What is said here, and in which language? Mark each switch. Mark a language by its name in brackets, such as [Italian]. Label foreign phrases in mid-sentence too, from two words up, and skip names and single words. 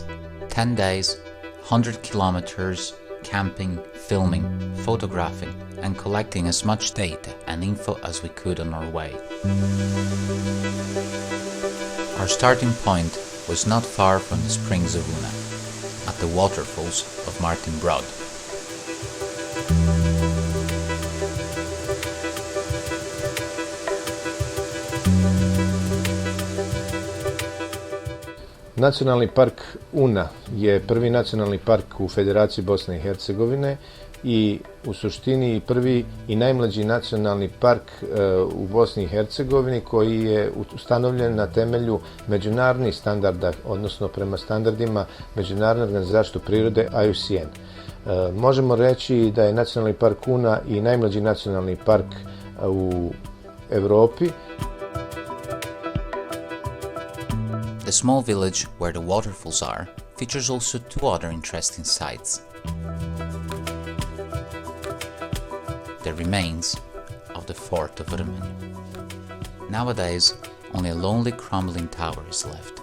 [English] 10 days, 100 kilometers, camping, filming, photographing, and collecting as much data and info as we could on our way. Our starting point was not far from the springs of Una, at the waterfalls of Martin Brod. [Bosnian] Nacionalni park Una je prvi nacionalni park u Federaciji Bosne i Hercegovine i u suštini prvi i najmlađi nacionalni park u Bosni i Hercegovini koji je ustanovljen na temelju međunarodnih standarda, odnosno prema standardima Međunarodne organizacije za zaštitu prirode IUCN. Možemo reći da je nacionalni park Una i najmlađi nacionalni park u Evropi. [English] The small village where the waterfalls are features also two other interesting sites. The remains of the fort of Rmen. Nowadays, only a lonely crumbling tower is left.